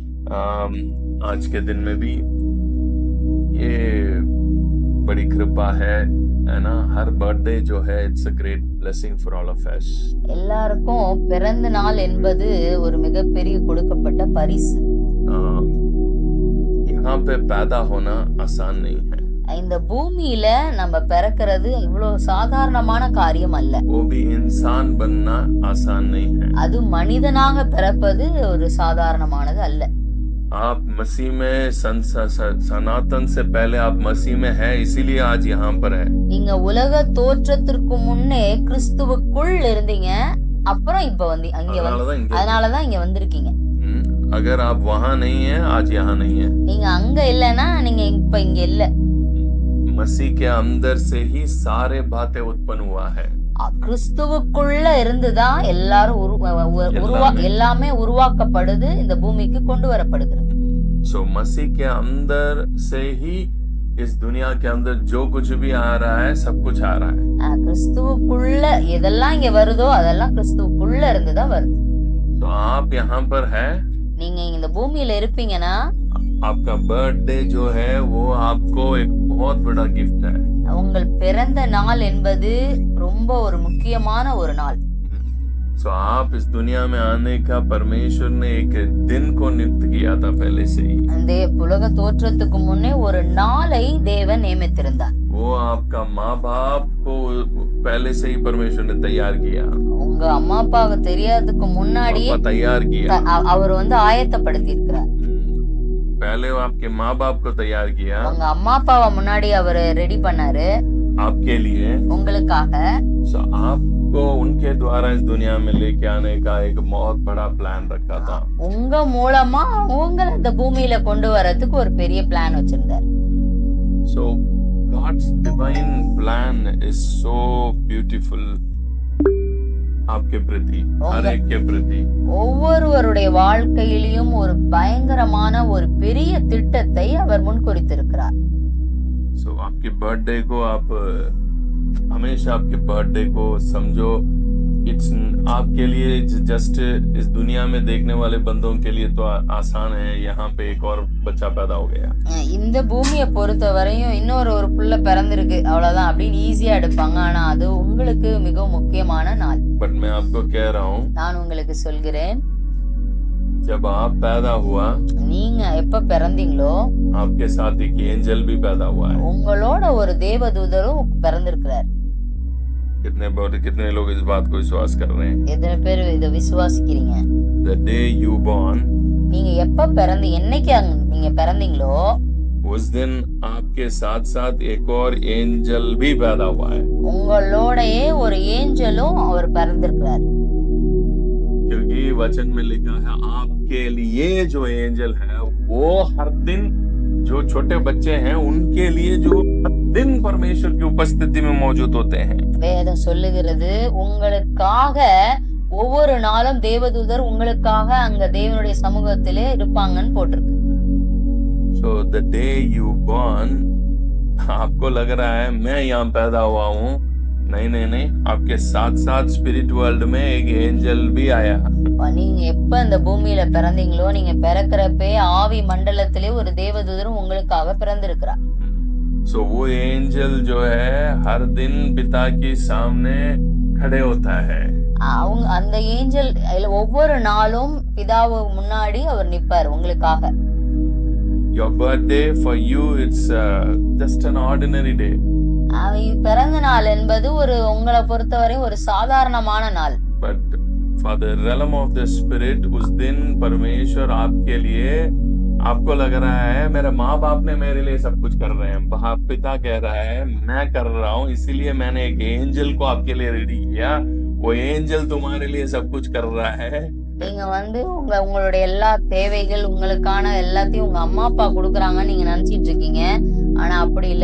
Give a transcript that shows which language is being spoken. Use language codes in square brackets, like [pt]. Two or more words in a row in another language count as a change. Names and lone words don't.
[hi] आज के दिन में भी ये बड़ी कृपा है ना। हर बर्थडे जो है [en] it's a great blessing for all of us. [ta] எல்லாருக்கும் பிறந்த நாள் என்பது ஒரு மிகப்பெரிய கொடுக்கப்பட்ட பரிசு. [hi] यहाँ पे पैदा होना आसान नहीं है। [ta] இந்த பூமியில நம்ம பிறக்கிறது இவ்வளவு சாதாரணமான காரியம் அல்ல. [hi] वो भी इंसान बनना आसान नहीं है। [ta] அது மனிதனாக பிறப்பது ஒரு சாதாரணமானது அல்ல. [hi] आप मसीह में सनातन से पहले आप मसीह में है, इसीलिए आज यहाँ पर है। [ta] நீங்க உலக தோற்றத்திற்கு முன்னே கிறிஸ்துவுக்குள் இருந்தீங்க, அப்புறம் இப்ப வந்து அதனாலதான் இங்க வந்திருக்கீங்க. [hi] अगर आप वहाँ नहीं है, आज यहाँ नहीं है। [ta] நீங்க அங்க இல்லனா நீங்க இப்ப இங்க இல்ல। [hi] मसीह के अंदर से ही सारे बातें उत्पन्न हुआ है। [ta] கிறிஸ்துவுக்குள்ள இருந்துதான் எல்லாமே உருவாக்கப்படுது, இந்த பூமிக்கு கொண்டு வரப்படுகிறது। [hi] So मसीह के अंदर से ही इस दुनिया के अंदर जो कुछ भी आ रहा है, सब कुछ आ रहा है। [ta] கிறிஸ்துவுக்குள்ள எதெல்லாம் இங்க வருதோ அதெல்லாம் கிறிஸ்துவுக்குள்ள இருந்துதான் வருது। [hi] तो आप यहाँ पर है, [ta] நீங்க இந்த பூமியில இருப்பீங்கன்னா [hi] आपका बर्थडे जो है वो आपको एक बहुत बड़ा गिफ्ट है। [ta] உங்கள் பிறந்த நாள் என்பது ரொம்ப ஒரு முக்கியமான ஒரு நாள்। [hi] So आप इस दुनिया में आने का परमेश्वर ने एक दिन को नियुक्त किया था पहले से ही। [ta] அந்த உலக தோற்றத்துக்கு முன்னே ஒரு நாளை தேவன் நியமித்திருந்தார்। [hi] वो आपका माँ बाप को पहले से ही परमेश्वर ने तैयार किया। [ta] உங்க அம்மா அப்பாவுக்கு தெரியாததுக்கு முன்னாடியே [hi] तैयार किया, [ta] அவர் வந்து ஆயத்தப்படுத்தி இருக்கிறார்। [hi] पहले वो आपके माँ बाप को तैयार किया, [ta] உங்க அம்மா அப்பாவை முன்னாடி அவர் ரெடி பண்ணாரு [hi] आपके लिए, [ta] உங்களுக்காக। [hi] So आपको उनके द्वारा इस दुनिया में लेके आने का एक बहुत बड़ा प्लान रखा था। [ta] உங்க மூலமா உங்களை இந்த பூமியில கொண்டு வரதுக்கு ஒரு பெரிய பிளான் வச்சிருந்தார்। [en] So God's divine plan is so beautiful [hi] आपके प्रति, हर एक के प्रति। [ta] ஒவ்வொருவருடைய வாழ்க்கையிலும் ஒரு பயங்கரமான ஒரு பெரிய திட்டத்தை அவர் முன்குறித்திருக்கிறார்। [hi] So आपके बर्थडे को आप हमेशा आपके बर्थडे को समझो, इट्स आपके लिए जस्ट इस दुनिया में देखने वाले बंदों के लिए तो आसान है, यहाँ पे एक और बच्चा पैदा हो गया। [ta] இந்த பூமியை பொறுத்த வரையும் இன்னொரு புள்ள பிறந்திருக்கு அவ்வளவுதான் அப்படின்னு ஈஸியா எடுப்பாங்க, ஆனா அது உங்களுக்கு மிகவும் முக்கியமான நாள்। [hi] बट मैं आपको कह रहा हूँ, [ta] நான் உங்களுக்கு சொல்கிறேன், [hi] जब आप पैदा हुआ, [ta] நீங்க எப்ப பிறந்தீங்களோ [hi] आपके साथ एक एंजल भी पैदा हुआ है। [ta] உங்களோட ஒரு தேவதூதரும் பிறந்திருக்கிறார்। [hi] कितने लोग इस बात को विश्वास कर रहे हैं? [ta] எத்தனை பேர் இத விசுவாசிக்கிறீங்க? [en] The day you born, [ta] நீங்க எப்ப பிறந்தீங்க, என்னைக்கு நீங்க பிறந்தீங்களோ [hi] उस दिन आपके साथ साथ एक और एंजल भी पैदा हुआ है। [ta] உங்களோடயே ஒரு ஏஞ்சலும் அவர் பிறந்திருக்கிறார்। [hi] क्योंकि वचन में लिखा है आपके लिए जो एंजल है वो हर दिन जो छोटे बच्चे हैं उनके लिए जो हर दिन परमेश्वर की उपस्थिति में मौजूद होते हैं। [ta] வேதம் சொல்லுகிறது உங்களுக்காக ஒவ்வொரு நாளும் தேவதூதர் உங்களுக்காக அங்க தேவனுடைய சமூகத்திலே இருப்பாங்கன்னு போட்டிருக்கு। [en] So the day you born, [hi] आपको लग रहा है मैं यहाँ पैदा हुआ हूँ, नहीं, आपके साथ साथ [en] spirit world [hi] में एक एंजल भी आया। [ta] நீங்க எப்ப இந்த பூமியில பிறந்தீங்களோ நீங்க பிறக்கிறப்பே ஆவி மண்டலத்திலே ஒரு தேவதூதரும் உங்களுக்காக பிறந்திருக்கிறார்। [hi] So वो एंजल जो है हर दिन पिता के सामने खड़े होता है। [ta] அவங்க அந்த ஏஞ்சல் ஒவ்வொரு நாளும் பிதாவு முன்னாடி அவர் நிப்பார் உங்களுக்காக। [en] Your birthday for you it's just an ordinary day. [ta] பிறந்த நாள் என்பது உங்களை பொறுத்தவரை ஒரு சாதாரணமான நாள்। [en] But for the realm of the spirit, [hi] उस दिन परमेश्वर आपके लिए, आपको लग रहा है मेरे माँ बाप ने मेरे लिए सब कुछ कर रहे हैं, बाप पिता कह रहा है मैं कर रहा हूँ, इसीलिए मैंने एक एंजल को आपके लिए रेडी किया, वो एंजल तुम्हारे लिए सब कुछ कर रहा है। [ta] நீங்க உங்களுடைய எல்லா தேவைகள் உங்களுக்கான எல்லாத்தையும் உங்க அம்மா அப்பா கொடுக்கறாங்கன்னு நீங்க நினைச்சிட்டு இருக்கீங்க, ஆனா அப்படி இல்ல।